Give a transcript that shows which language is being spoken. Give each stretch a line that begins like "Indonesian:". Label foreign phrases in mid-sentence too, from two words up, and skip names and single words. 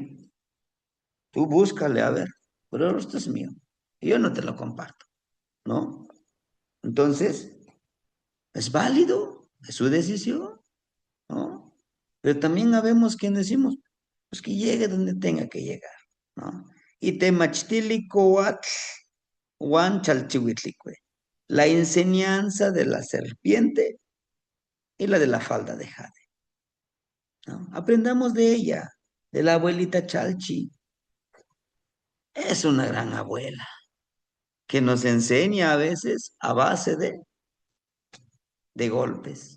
Spanish: Tú búscale a ver, pero esto es mío. Y yo no te lo comparto, ¿no? Entonces, es válido, es su decisión, ¿no? Pero también habemos quienes decimos, pues que llegue donde tenga que llegar, ¿no?
Nahuatl languages: Y temachtili coatl, huan chalchihuitlicue.
Spanish: La enseñanza de la serpiente y la de la falda de jade, ¿no? Aprendamos de ella, de la abuelita Chalchi. Es una gran abuela que nos enseña a veces a base de golpes.